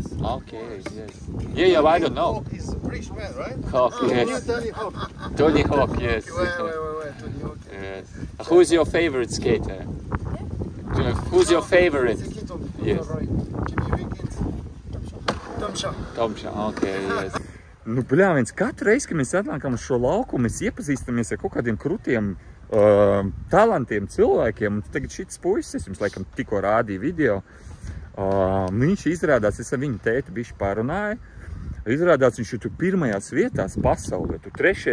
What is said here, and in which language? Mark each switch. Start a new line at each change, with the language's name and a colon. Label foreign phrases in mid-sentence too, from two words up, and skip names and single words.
English: Okay, yes. Yeah, I don't know. He's a British man, right? Hawk, yes. Tony Hawk. Tony Hawk, yes. Tony Hawk. Yes. Who's your favorite skater? Who's your favorite? Yes. Tomša, okay, yes.
Latvian: Nu, bļā, viens katru reizi, kad mēs atnākam uz šo lauku, mēs iepazīstamies ar kaut kādiem krutiem talantiem cilvēkiem. Un tagad šits puisis, jums laikam tikko rādīja video, viņš izrādās, es ar viņu tēti bišķi parunāju, izrādās viņš ir tur pirmajās vietās pasaulē, tur 3.